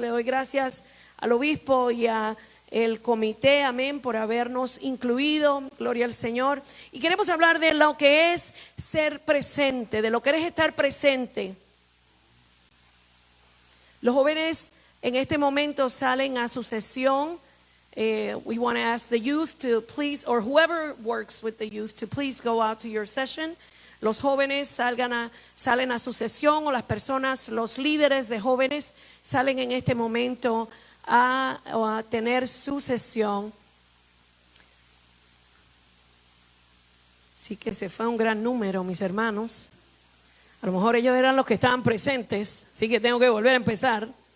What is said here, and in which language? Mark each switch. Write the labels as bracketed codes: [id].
[es] Le doy gracias al obispo y al comité, amén, por habernos incluido. Gloria al Señor. Y queremos hablar de lo que es ser presente, de lo que es estar presente. Los jóvenes en este momento salen a su sesión. [en] We want to ask the youth to please, or whoever works with the youth, to please go out to your session. [es] Los jóvenes salen a su sesión, o las personas, los líderes de jóvenes salen en este momento a tener su sesión. Sí que se fue un gran número, mis hermanos. A lo mejor ellos eran los que estaban presentes, así que tengo que volver a empezar.